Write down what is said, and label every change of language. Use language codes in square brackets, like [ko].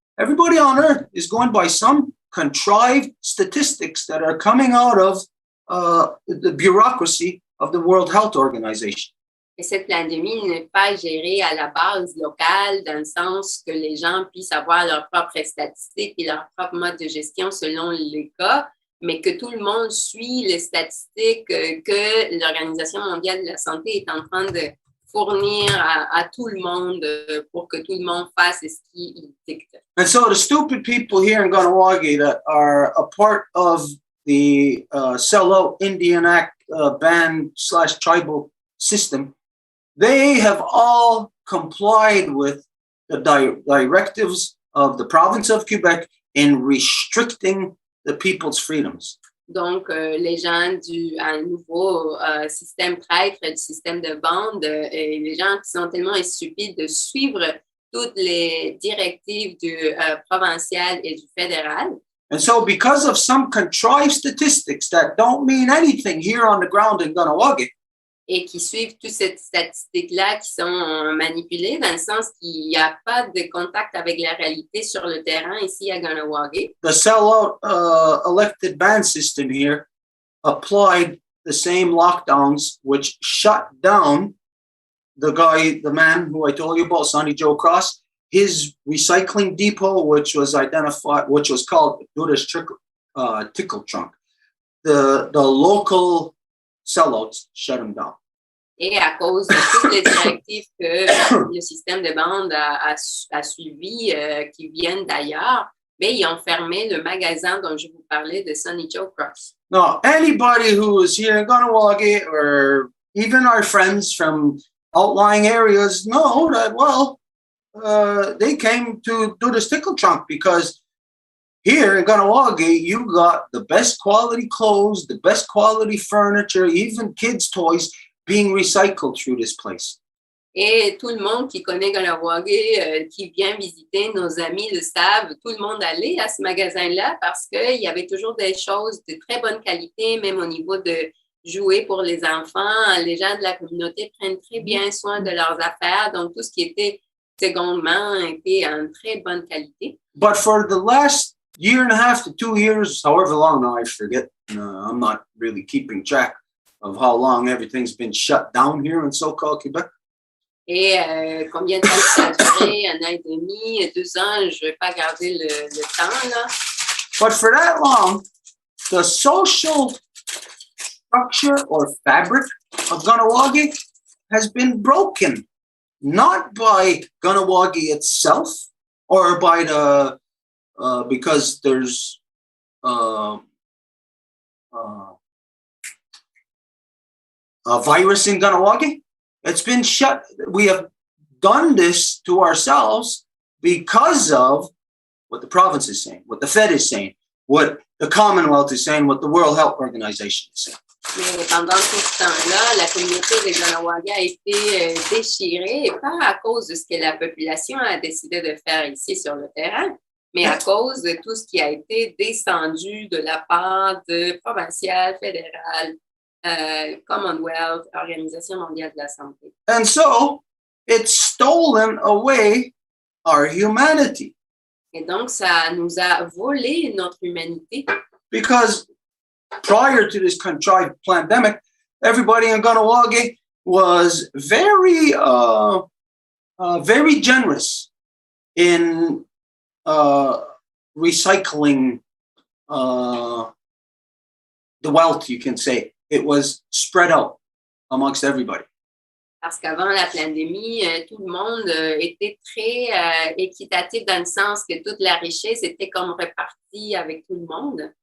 [en] Everybody on earth is going by some contrived statistics that are coming out of the bureaucracy of the World Health Organization. [fr] Et cette pandémie n'est pas gérée à la base locale, dans le sens que les gens puissent avoir leurs propres statistiques et leur propre mode de gestion selon les cas, mais que tout le monde suit les statistiques que l'Organisation mondiale de la santé est en train de fournir à tout le monde pour que tout le monde fasse ce qu'il dicte. [en] And so the stupid people here in Kahnawà that are a part of the sellout Indian Act ban/tribal system, they have all complied with the directives of the province of Quebec in restricting the people's freedoms. [fr] Donc, les gens du nouveau système traître, du système de bande, et les gens qui sont tellement stupides de suivre toutes les directives du provincial et du fédéral. [en] And so because of some contrived statistics that don't mean anything here on the ground in Kahnawà, [fr] et qui suivent toutes ces statistiques-là qui sont manipulées, dans le sens qu'il n'y a pas de contact avec la réalité sur le terrain ici à Kahnawà. [en] the sellout elected ban system here applied the same lockdowns which shut down the man who I told you about, Sonny Joe Cross, his recycling depot, which was called Buddha's Tickle Trunk. The local sellouts shut him down. [fr] Et à cause de toutes les directives que le système de bande a suivies, qui viennent d'ailleurs, mais ils ont fermé le magasin dont je vous parlais de Sonny Joe Cross. [en] Now, anybody who is here in Kahnawà, or even our friends from outlying areas, know that, well, they came to do this tickle trunk because here in Kahnawà, you got the best quality clothes, the best quality furniture, even kids' toys being recycled through this place. [fr] Et tout le monde qui connaît Kahnawà, qui vient visiter, nos amis le savent, tout le monde allait à ce magasin-là parce qu'il y avait toujours des choses de très bonne qualité, même au niveau de jouets pour les enfants. Les gens de la communauté prennent très bien soin de leurs affaires, donc tout ce qui était secondement était en très bonne qualité. [en] But for the last year and a half to 2 years, however long now, I forget, I'm not really keeping track of how long everything's been shut down here in so-called Quebec. [fr] Et combien de temps ça a duré? 1 an et demi, 2 ans, je ne vais pas garder le temps, là. [en] But for that long, the social structure or fabric of Kahnawà has been broken, not by Kahnawà itself or by the, because there's a virus in Kahnawà. It's been shut. We have done this to ourselves because of what the province is saying, what the Fed is saying, what the Commonwealth is saying, what the World Health Organization is saying. [fr] Mais pendant tout ce temps-là, la communauté de Kahnawà a été déchirée, pas à cause de ce que la population a décidé de faire ici sur le terrain, mais à cause de tout ce qui a été descendu de la part de provincial, fédéral, Commonwealth, Organisation mondiale de la santé. [en] And so it's stolen away our humanity. [fr] Et donc, ça nous a volé notre humanité. [en] Because prior to this contrived pandemic, everybody in Kahnawà was very generous in recycling the wealth, you can say. it was spread out amongst everybody. [fr] Parce qu'avant la pandémie, tout le monde était très équitatif dans le sens que toute la richesse était comme répartie avec tout le monde.